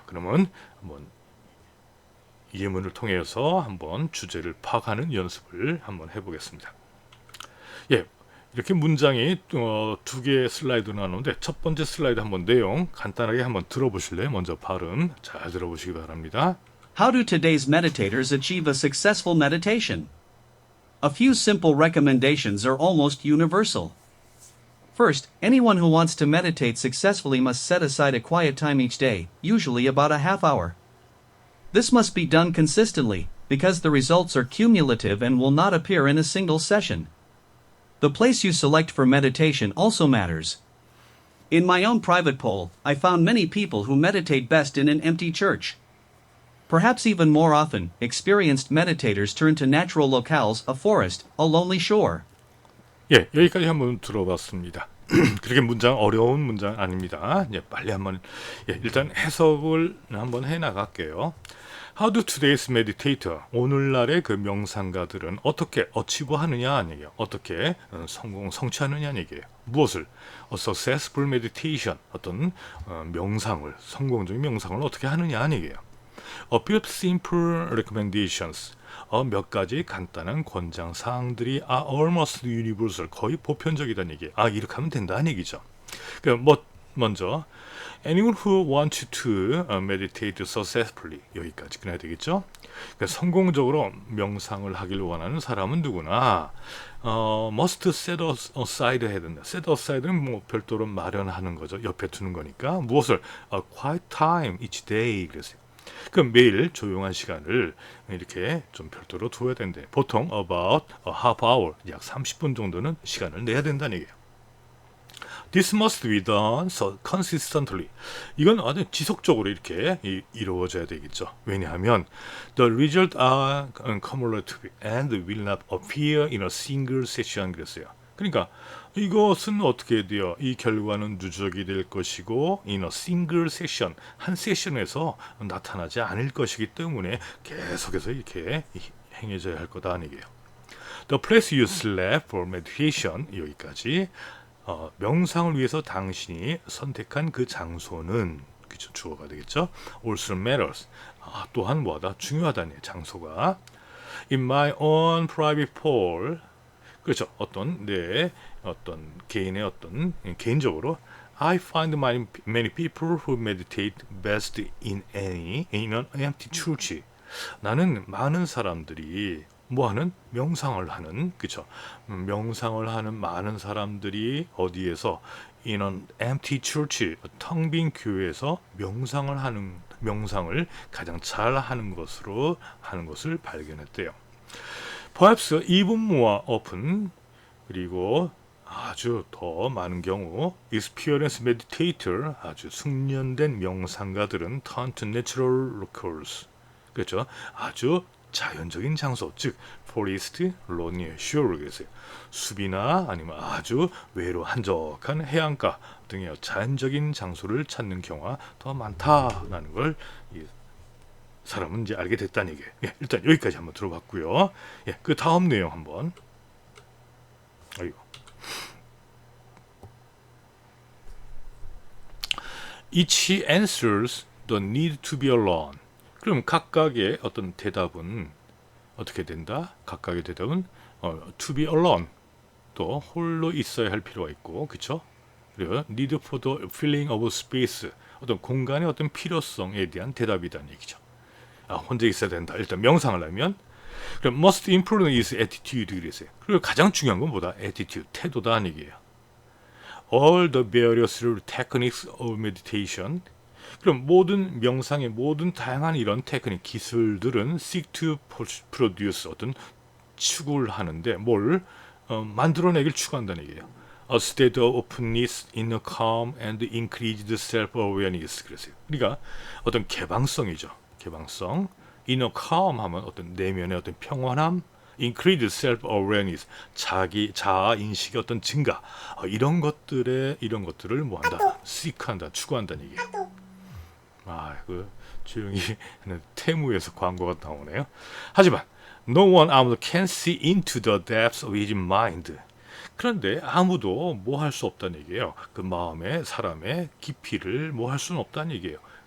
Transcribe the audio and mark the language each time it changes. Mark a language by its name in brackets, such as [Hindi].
[Korean] 그러면 한번 예문을 통해서 한번 주제를 파악하는 연습을 한번 해보겠습니다. 이렇게 문장이 두 개의 슬라이드로 나오는데 첫 번째 슬라이드 한번 내용 간단하게 한번 들어보실래요? 먼저 발음 잘 들어보시기 바랍니다. [English] How do today's meditators achieve a successful meditation? A few simple recommendations are almost universal. First, anyone who wants to meditate successfully must set aside a quiet time each day, usually about a half hour. This must be done consistently, because the results are cumulative and will not appear in a single session. The place you select for meditation also matters. In my own private poll, I found many people who meditate best in an empty church. Perhaps even more often, experienced meditators turn to natural locales, a forest, a lonely shore. [Korean] 예, 여기까지 한번 들어봤습니다. 그렇게 문장 어려운 문장 아닙니다. 예, 빨리 한번 일단 해석을 한번 해 나갈게요. [English] How do today's meditator [Korean] 오늘날의 그 명상가들은 어떻게 어치브하느냐 하는 얘기예요. 어떻게 성취하느냐는 얘기예요. 무엇을? [English] A successful meditation [Korean] 어떤 명상을 성공적인 명상을 어떻게 하느냐 하는 얘기예요. [English] A few simple recommendations 몇 가지 간단한 권장 사항들이 are almost universal [Korean] 거의 보편적이다는 얘기. 이렇게 하면 된다는 얘기죠. 먼저 [English] anyone who wants to meditate successfully [Korean] 여기까지 끊어야 되겠죠. 그러니까 성공적으로 명상을 하길 원하는 사람은 누구나 [English] must set aside [Korean] 해야 된다. set aside는 뭐 별도로 마련하는 거죠. 옆에 두는 거니까 무엇을 [English] a quiet time each day [Korean] 그랬어요. 그럼 매일 조용한 시간을 이렇게 좀 별도로 둬야 된대. 보통 [English] about a half hour, [Korean] 약 30분 정도는 시간을 내야 된다는 얘기예요. [English] This must be done so consistently. [Korean] 이건 아주 지속적으로 이렇게 이루어져야 되겠죠. 왜냐하면 [English] the result are cumulative and will not appear in a single session [Korean] 그랬어요. 그러니까 이것은 어떻게 돼요? 이 결과는 누적이 될 것이고 [English] in a single session [Korean] 한 세션에서 나타나지 않을 것이기 때문에 계속해서 이렇게 행해져야 할 거다 하는 얘기예요. [English] The place you select for meditation [Korean] 여기까지 명상을 위해서 당신이 선택한 그 장소는 그쵸, 주어가 되겠죠. [English] Also matters [Korean] 또한 뭐다 중요하다는 장소가 [English] in my own private pool [Korean] 그렇죠. 어떤 개인의 어떤 개인적으로 [English] I find many people who meditate best in an empty church. [Korean] 나는 많은 사람들이 뭐하는 명상을 하는 그쵸 명상을 하는 많은 사람들이 어디에서 [English] in an empty church [Korean] 텅 빈 교회에서 명상을 가장 잘 하는 것을 발견했대요. [English] Perhaps even more often [Korean] 그리고 아주 더 많은 경우 [English] experienced meditator [Korean] 아주 숙련된 명상가들은 [English] turn to natural locales [Korean] 그렇죠 아주 자연적인 장소 즉 [English] forest, lonely shore [Korean] 그랬어요. 숲이나 아니면 아주 외로 한적한 해안가 등의 자연적인 장소를 찾는 경우가 더 많다라는 걸 사람은 이제 알게 됐다는 얘기예요. 일단 여기까지 한번 들어봤고요. 그 다음 내용 한번. [English] Each answers the need to be alone. [Korean] 그럼 각각의 어떤 대답은 어떻게 된다? 각각의 대답은 [English] to be alone. [Korean] 또 홀로 있어야 할 필요가 있고, 그렇죠? 그리고 [English] need for the feeling of space. [Korean] 어떤 공간의 어떤 필요성에 대한 대답이라는 얘기죠. 혼자 있어야 된다. 일단 명상을 하면 그럼 [English] must improve his attitude [Korean] 그랬어요. 그리고 가장 중요한 건 뭐다? attitude, 태도다 하는 얘기예요. [English] All the various techniques of meditation. [Korean] 그럼 모든 명상의 모든 다양한 이런 테크닉, 기술들은 [English] seek to produce [Korean] 어떤 추구를 하는데 뭘 만들어내길 추구한다는 얘기예요. [English] A state of openness, inner calm, and increased self-awareness. [Korean] 그랬어요. 그러니까 어떤 개방성이죠. 개방성, [English] inner calm [Korean] 하면 어떤 내면의 어떤 평온함, [English] increased self-awareness, [Korean] 자아 인식의 어떤 증가, 이런 것들을 뭐한다, seek한다, 추구한다는 얘기예요. 조용히 테무에서 광고가 나오네요. 하지만 [English] no one [Korean] 아무도 [English] can see into the depths of his mind. [Korean] 그런데 아무도 뭐 할 수 없다는 얘기예요. 그 마음의 사람의 깊이를 뭐 할 수는 없다는 얘기예요.